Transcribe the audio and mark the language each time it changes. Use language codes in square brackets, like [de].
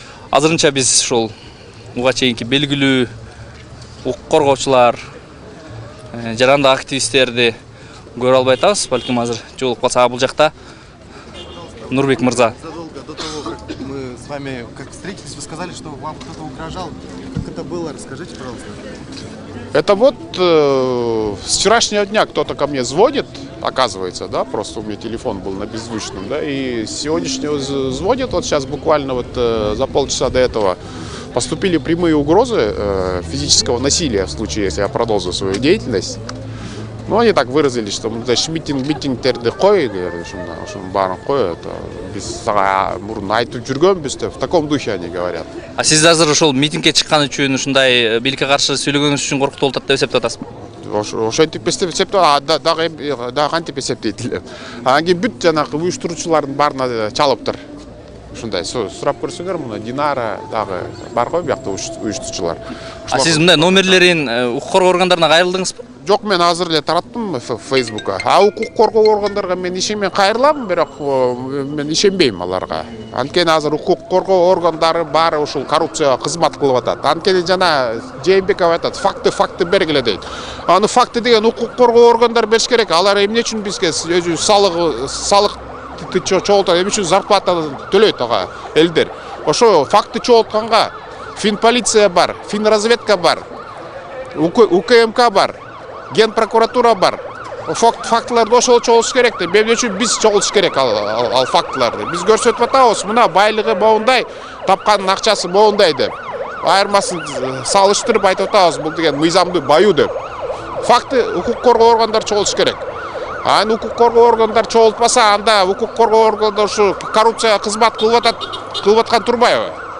[ky] Азырынча биз ушул буга чейинки белгилүү укук коргоочулар, жарандык активисттерди көрө албай атабыз. Балким азыр жолугуп калсак, бул жакта Нурбек мырза. [ru] Задолго до того, как мы с вами встретились, вы сказали, что вам кто-то угрожал. Как это было? Расскажите, пожалуйста. Это вот с вчерашнего дня кто-то ко мне звонит, оказывается, да, просто у меня телефон был на беззвучном, да, и с сегодняшнего звонит, вот сейчас буквально вот за полчаса до этого поступили прямые угрозы физического насилия в случае, если я продолжу свою деятельность. Ну, они так выразились, что, значит, [ky] митингтерди кой, ушунун баарын кой, это биз сага мурун айтып жүргөнбүз деп, [ru] в таком духе они говорят. [ky] А сиз азыр ошол митингге чыккан үчүн, ушундай бийликке каршы сүйлөгөнүңүз үчүн коркутуп атат деп эсептеп атасызбы? Ошентип эсептеп, дагы кантип эсептейт элем. Анан кийин бүт жанагы уюштуруучулардын баарына чалыптыр. Ушундай сурап көрсөңөр, мына Динара дагы бар го биякта уюштуруучулар. А сиз мындай номерлерин укук коргоо органдарына кайрылдыңызбы? Жок, мен азыр эле тараттым Фейсбукка. А укук коргоо органдарга мен ишенмен кайрылам, бирок мен ишенбейм аларга. Анткени азыр укук коргоо органдары баары ушул коррупцияга кызмат кылып атат. Анткени жана Жээнбеков айтат, факты бергиле дейт. Аны факты деген укук коргоо органдары бериш керек. Алар эмне үчүн бизге өзү салык чогултат, эмне үчүн зарплата төлөйт ага элдер. Ошо факты чогултканга Финполиция бар, Финразведка бар, УКМК бар, Генпрокуратура бар. Фактыларды ошол чогултуш керек деп, эмне үчүн биз чогултуш керек ал фактыларды. Биз көрсөтүп атабыз, мына байлыгы моундай, тапканын акчасы моундай деп. Айырмасын салыштырып айтып атабыз, бул деген мыйзамдуу баю деп. Факты укук коргоо органдары чогултуш керек. Аны укук коргоо органдары чогултпаса, анда укук коргоо органдары ушу коррупцияга кызмат кылып аткан турбайбы?